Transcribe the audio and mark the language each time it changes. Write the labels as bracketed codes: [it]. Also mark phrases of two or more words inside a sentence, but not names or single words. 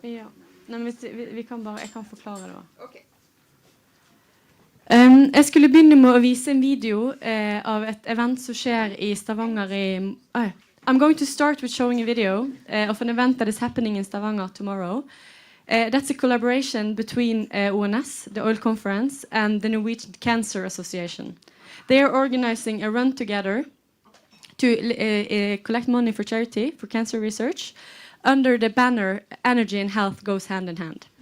[no] Ja. Nei, men jeg kan forklare det også. Ok. Jeg skulle begynne med å vise en video av et event som skjer i Stavanger [en] I'm going to start with showing a video of an event that is happening in Stavanger tomorrow. That's a collaboration between ONS, the Oil Conference, and the Norwegian Cancer Association. They are organizing a run together to collect money for charity, for cancer research, under the banner Energy and Health Goes Hand in Hand.